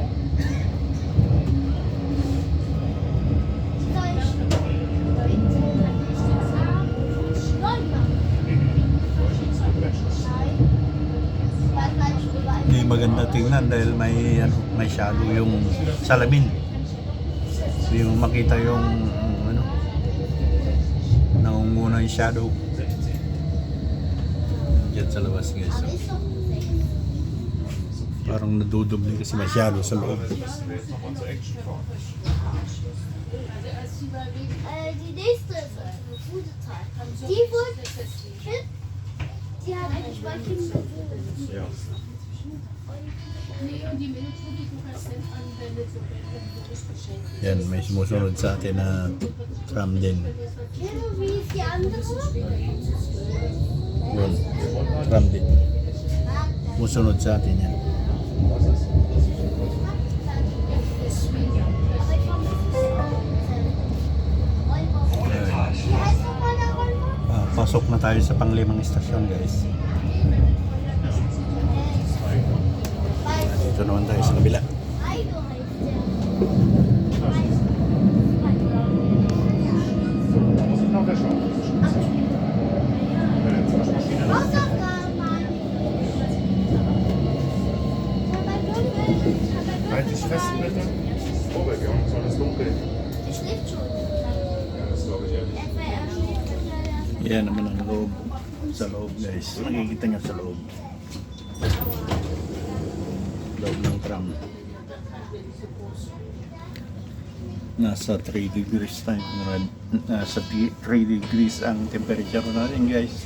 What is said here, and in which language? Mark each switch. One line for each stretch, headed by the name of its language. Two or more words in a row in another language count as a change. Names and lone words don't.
Filipino: Hindi maganda tingnan dahil may shadow yung salamin. Hindi mo makita yung nangunguna yung shadow. Diyan sa labas guys. Parang nadudubli kasi masyado sa loob.
German: Die nächste gute Zeit. Die wurde die hat eine Speicherung. Ja.
Filipino: Yan, may sumusunod sa atin na tram din.
German: Wie ist die andere?
Filipino: Yun, tram din. Sumusunod sa atin yan. Pasok na tayo sa panglimang istasyon guys. Dito naman tayo sa kabila.
German: Halt dich fest, bitte. Robert, wir haben alles dunkel. Die schläft schon. Ja, das glaube ich ehrlich.
Filipino: Yan naman ang loob. Sa loob guys. Nakikita nyo sa loob. Loob ng tram. Nasa 3 degrees tayo. Nasa 3 degrees ang temperature natin guys.